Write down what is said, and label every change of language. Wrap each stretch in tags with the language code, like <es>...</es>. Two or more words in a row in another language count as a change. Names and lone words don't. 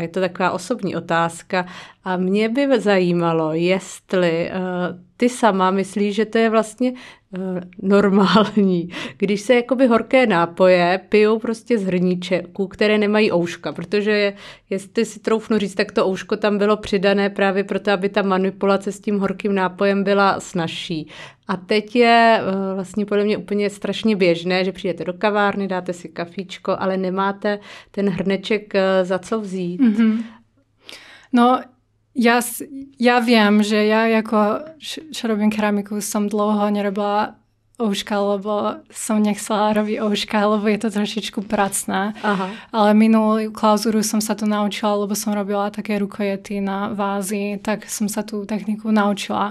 <cs>Je to taková osobní otázka a mě by zajímalo, jestli ty sama myslíš, že to je vlastně normální, když se jakoby horké nápoje pijou prostě z hrníčků, které nemají ouška, protože jestli si troufnu říct, tak to ouško tam bylo přidané právě proto, aby ta manipulace s tím horkým nápojem byla snazší. A teď je vlastně podle mě úplně strašně běžné, že přijdete do kavárny, dáte si kafíčko, ale nemáte ten hrneček za co vzít. Mm-hmm.</cs> <sk>No, ja viem, že ja ako čo robím keramiku, som dlouho nerobila ouška, lebo som nechcela robiť ouška, lebo je to trošičku pracné. Aha. Ale minulú klauzuru som sa to naučila, lebo som robila také rukojety na vázy, tak som sa tú techniku naučila.</sk>